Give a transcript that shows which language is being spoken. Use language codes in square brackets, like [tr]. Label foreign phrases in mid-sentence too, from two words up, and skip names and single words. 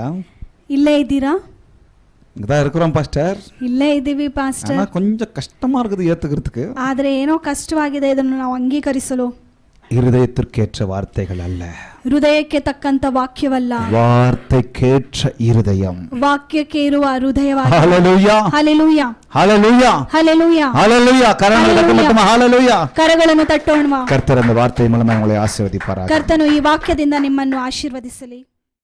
[kn] ಇಲ್ಲೇ ಇದ್ದೀರಾ? [ta] இங்கதான் இருக்கிறோம் பாஸ்டர். [kn] ಇಲ್ಲೇ ಇದ್ದೀವಿ ಪಾಸ್ಟರ್. [ta] ஆனா கொஞ்சம் கஷ்டமா இருக்குது ஏத்துக்கிறதுக்கு. [kn] ಆದರೆ ಏನೋ ಕಷ್ಟವಾಗಿದೆ ಇದನ್ನು ನಾವು ಅಂಗೀಕರಿಸಲು. [ta] இருதயத்திற்கேற்ற வார்த்தைகள் அல்ல, [kn] ಹೃದಯಕ್ಕೆ ತಕ್ಕಂತ ವಾಕ್ಯವಲ್ಲ, [ta] வார்த்தைக்கேற்ற இருதயம், [kn] ವಾಕ್ಯಕ್ಕೆ ಇರುವ ಹೃದಯವಾಗಿದೆ. [ta] ஹalleluya, [kn] ಹಲ್ಲೆಲೂಯಾ, [ta] ஹalleluya, [kn] ಹಲ್ಲೆಲೂಯಾ, [ta] ஹalleluya. கரங்களை தட்டுமா? ஹalleluya. [kn] ಕರಗಳನ್ನು ತಟ್ಟೋಣ. [ta] கர்த்தர் அந்த வார்த்தை மூலமா உங்களை ஆசீர்வதிப்பாராக. [kn] ಕರ್ತನು ಈ ವಾಕ್ಯದಿಂದ ನಿಮ್ಮನ್ನು ಆಶೀರ್ವದಿಸಲಿ.